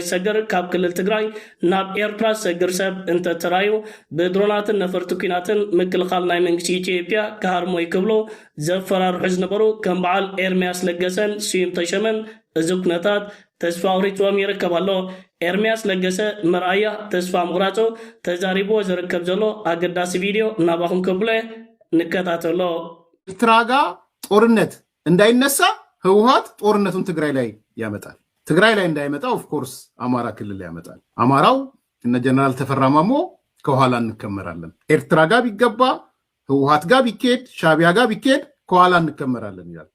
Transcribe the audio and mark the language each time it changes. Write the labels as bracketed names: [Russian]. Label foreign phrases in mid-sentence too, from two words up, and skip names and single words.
[Tigrinya] ዝሰግር ካብ ክልል ትግራይ ናብ ኤርትራ ዝሰግር ሰብ እንተተራዩ ብድሮናትን ነፈርቲ ኩናትን ምክልኻል ናይ መንግስቲ ኢትዮጵያ ክሃርሞ ይክብሉ ዘፈራርሑ ዝነበሩ ከም በዓል ኤርምያስ ለገሰን ስዩም ተሸመን እዚ ኩነታት ተስፋ ኣውሪፅዎም ይርከብ ኣሎ። ኤርምያስ ለገሰ መርኣያ ተስፋ ምቑራፁ ተዛሪቦ ዝርከብ ዘሎ ኣገዳሲ ቪድዮ ናባኹም ከብሎ ንከታተሎ። [Amharic] ኤርትራ ጋር ጦርነት እንዳይነሳ ህወሓት ጦርነቱን ትግራይ ላይ ያመጣል። ትግራይ ላይ እንዳይመጣ [English] of course [Amharic] አማራ ክልል ያመጣል። አማራው እነ ጀነራል ተፈራ ማሞ ከኋላ እንከመራለን። ኤርትራ ጋር ቢገባ ህወሓት ጋር ቢኬድ ሻቢያ ጋር ቢኬድ ከኋላ እንከመራለን ይላል።